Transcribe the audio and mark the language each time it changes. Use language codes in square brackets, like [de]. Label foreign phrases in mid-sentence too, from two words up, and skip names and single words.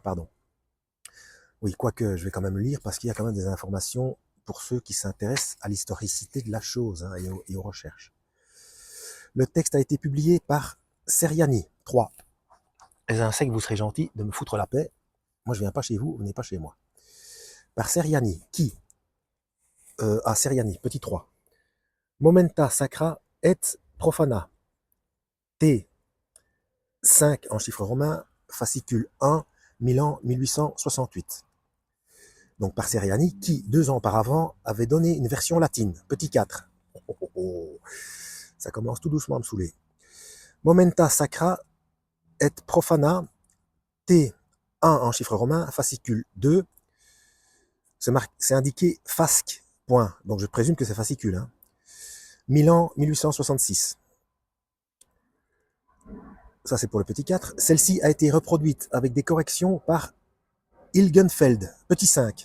[fr] Oui, quoique je vais quand même le lire parce qu'il y a quand même des informations pour ceux qui s'intéressent à l'historicité de la chose, hein, et aux recherches. Le texte a été publié par Seriani 3. Les insectes, vous serez gentils de me foutre la paix. Moi, je viens pas chez vous, vous venez pas chez moi. Par Seriani, qui Seriani, petit 3. [la] Momenta sacra et profana. [fr] T 5 en chiffre romain, fascicule 1, Milan 1868. Donc par Seriani, qui 2 ans auparavant avait donné une version latine, petit 4. Ça commence tout doucement à me saouler. [la] Momenta sacra et profana, [fr] T 1 en chiffre romain, fascicule 2. C'est indiqué fasc, point. Donc je présume que c'est fascicule. Hein. Milan 1866. Ça c'est pour le petit 4. Celle-ci a été reproduite avec des corrections par Hilgenfeld, petit 5.